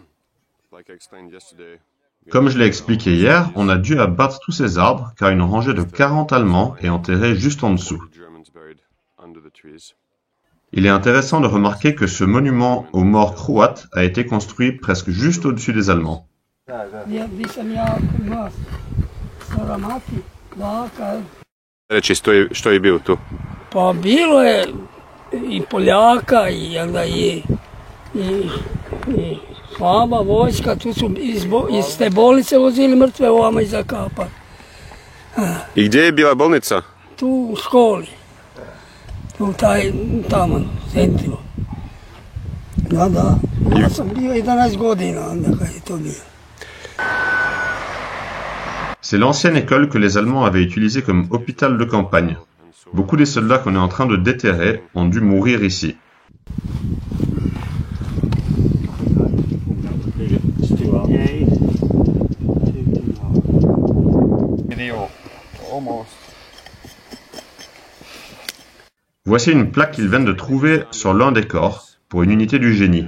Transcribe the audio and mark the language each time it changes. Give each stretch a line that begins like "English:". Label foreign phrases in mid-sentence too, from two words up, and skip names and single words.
French: Comme je l'ai expliqué hier, on a dû abattre tous ces arbres car une rangée de 40 Allemands est enterrée juste en dessous. Il est intéressant de remarquer que ce monument aux morts croates a été construit presque juste au-dessus des Allemands.
Croatian: Pa bilo je i Poljaka i slaba vojska, tu su iz te bolnice vozili mrtve ovamo i zakapali. I gdje je bila bolnica? Tu u školi, tamo, u centru. Da, ja sam bio 11 godina onda kad je to bio.
French: C'est l'ancienne école que les Allemands avaient utilisée comme hôpital de campagne. Beaucoup des soldats qu'on est en train de déterrer ont dû mourir ici. Voici une plaque qu'ils viennent de trouver sur l'un des corps pour une unité du génie.